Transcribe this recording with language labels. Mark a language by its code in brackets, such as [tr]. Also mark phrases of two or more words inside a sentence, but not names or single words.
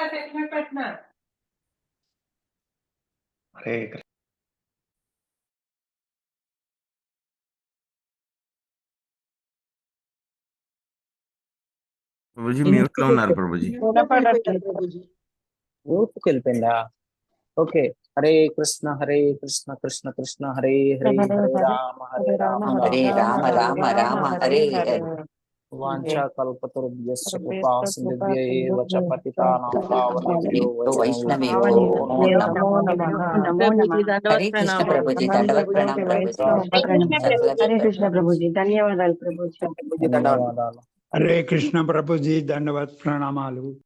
[te] ప్రభుజీ మ్యూట్ లో ఉన్నారు ప్రభుజీ. మ్యూట్కి వెళ్ళిపోయిందా? ఓకే. [sa] హరే కృష్ణ కృష్ణ కృష్ణ హరే హరే, హరే రామ హరే రామ రామ రామ హరే హరే. వాంఛాకల్పతరుభ్యశ్చ కృపా సింధుభ్యైవ చ పతితానాం పావనేభ్యో వైష్ణవేభ్యో నమో నమః. హరే కృష్ణ [te] ప్రభుజీ దండవత్ ప్రణామం ప్రభుజీ. [sa] హరే కృష్ణ [te] ప్రభుజీ, ధన్యవాదాలు ప్రభుజీ. ధన్యవాదాలు. [sa] హరే కృష్ణ [te] ప్రభుజీ, దండవత్ ప్రణామాలు.